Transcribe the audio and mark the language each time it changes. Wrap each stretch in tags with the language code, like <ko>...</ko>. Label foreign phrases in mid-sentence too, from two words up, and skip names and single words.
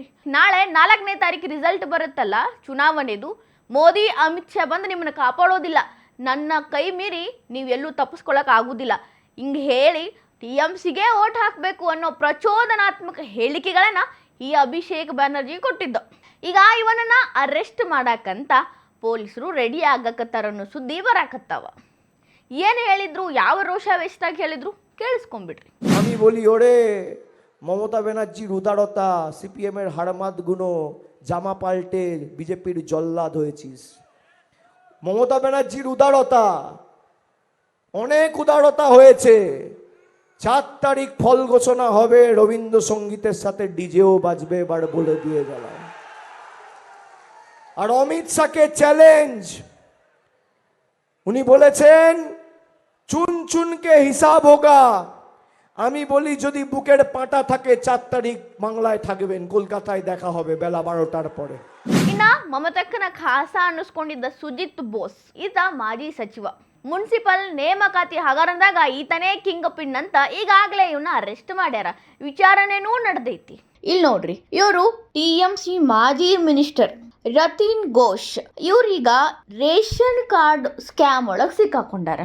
<kn>ನಾಳೆ 4ನೇ ತಾರೀಕು ರಿಸಲ್ಟ್ ಬರುತ್ತಲ್ಲ ಚುನಾವಣೆದು, ಮೋದಿ ಅಮಿತ್ ಶಾ ಬಂದು ನಿಮ್ಮನ್ನ ಕಾಪಾಡೋದಿಲ್ಲ, ನನ್ನ ಕೈ ಮೀರಿ ನೀವೆಲ್ಲೂ ತಪ್ಪಿಸ್ಕೊಳಕ್ ಆಗುದಿಲ್ಲ, ಹಿಂಗೆ ಹೇಳಿ TMCಗೆ ಓಟ್ ಹಾಕಬೇಕು ಅನ್ನೋ ಪ್ರಚೋದನಾತ್ಮಕ ಹೇಳಿಕೆಗಳನ್ನ ಈ ಅಭಿಷೇಕ್ ಬ್ಯಾನರ್ಜಿ ಕೊಟ್ಟಿದ್ದು. ಈಗ ಇವನನ್ನ ಅರೆಸ್ಟ್ ಮಾಡಾಕಂತ ಪೊಲೀಸರು ರೆಡಿ ಆಗಕತ್ತಾರ ಅನ್ನೋ ಸುದ್ದಿ ಬರಾಕತ್ತಾವ. ಏನು ಹೇಳಿದ್ರು, ಯಾವ ರೋಷಾವೇಶದಾಗ ಹೇಳಿದ್ರು ಕೇಳಿಸ್ಕೊಂಡ್ಬಿಡ್ರಿ.</kn> <bn>আমি বলি ওরে মমতা ব্যানার্জির উদারতা, সিপিএমের হাড়মাত গুনো জামা পাল্টে বিজেপির জল্লাদ হয়েছিস। মমতা ব্যানার্জির উদারতা, অনেক উদারতা হয়েছে। 4 তারিখ ফল ঘোষণা হবে, রবীন্দ্রসঙ্গীতের সাথে ডিজেও বাজবে, এবার বলে দিয়ে গেলাম। আর অমিত শাহকে চ্যালেঞ্জ, উনি বলেছেন</bn> <hi>चुन चुनके हिसाब होगा।</hi> <bn>আমি বলি যদি বুকের পাটা থাকে 4 তারিখ বাংলায় থাকবেন, কলকাতায় দেখা হবে বেলা 12টার পরে।</bn> <kn>ಇನ್ನ ಮಮತಕ್ಕನ ಖಾಸ ಅನ್ನಿಸ್ಕೊಂಡಿದ್ದ ಸುಜಿತ್ ಬೋಸ್ ಈತ ಮಾಜಿ ಸಚಿವ, ಮುನ್ಸಿಪಲ್ ನೇಮಕಾತಿ ಹಗರಣದಾಗ ಈತನೇ</kn> <en>king pin</en> <kn>ಅಂತ ಈಗಾಗಲೇ ಇವನ್ನ ಅರೆಸ್ಟ್ ಮಾಡ್ಯಾರ. ವಿಚಾರಣೆನೂ ನಡೆದೈತಿ. ಇಲ್ಲಿ ನೋಡ್ರಿ, ಇವರು TMC ಮಾಜಿ ಮಿನಿಸ್ಟರ್ ರತೀನ್ ಘೋಷ್ ಇವ್ರೀಗ</kn> <en>ration card scam</en> <kn>ಒಳಗೆ ಸಿಕ್ಕಾಕೊಂಡಾರ.</kn>